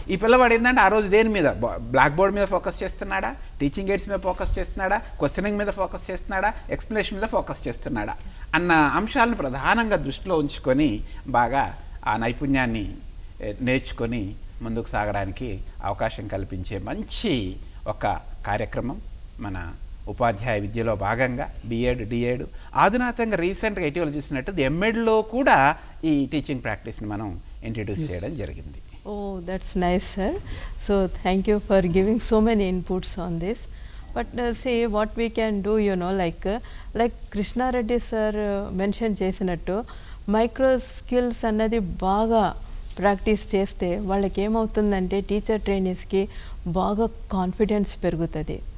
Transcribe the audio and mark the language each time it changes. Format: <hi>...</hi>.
<te>ఈ పిల్లవాడు ఏంటంటే ఆ రోజు దేని మీద, బ్లాక్ బోర్డ్ మీద ఫోకస్ చేస్తున్నాడా, టీచింగ్ ఎయిడ్స్ మీద ఫోకస్ చేస్తున్నాడా, క్వశ్చనింగ్ మీద ఫోకస్ చేస్తున్నాడా, ఎక్స్ప్లెనేషన్ మీద ఫోకస్ చేస్తున్నాడా అన్న అంశాలను ప్రధానంగా దృష్టిలో ఉంచుకొని బాగా ఆ నైపుణ్యాన్ని నేర్చుకొని ముందుకు సాగడానికి అవకాశం కల్పించే మంచి ఒక కార్యక్రమం మన ఉపాధ్యాయ విద్యలో భాగంగా B.Ed, D.Ed, ఆధునాతంగా రీసెంట్గా ఇటీవల చూసినట్టు M.Edలో కూడా ఈ టీచింగ్ ప్రాక్టీస్ని మనం ఇంట్రడ్యూస్ చేయడం జరిగింది.</te> <en>Oh, that's nice, sir. So thank you for giving so many inputs on this. But see what we can do, like Krishna Reddy sir mentioned</en> <te>చేసినట్టు మైక్రో స్కిల్స్ అన్నది బాగా ప్రాక్టీస్ చేస్తే వాళ్ళకి ఏమవుతుందంటే టీచర్ ట్రైనీస్కి బాగా కాన్ఫిడెన్స్ పెరుగుతుంది.</te>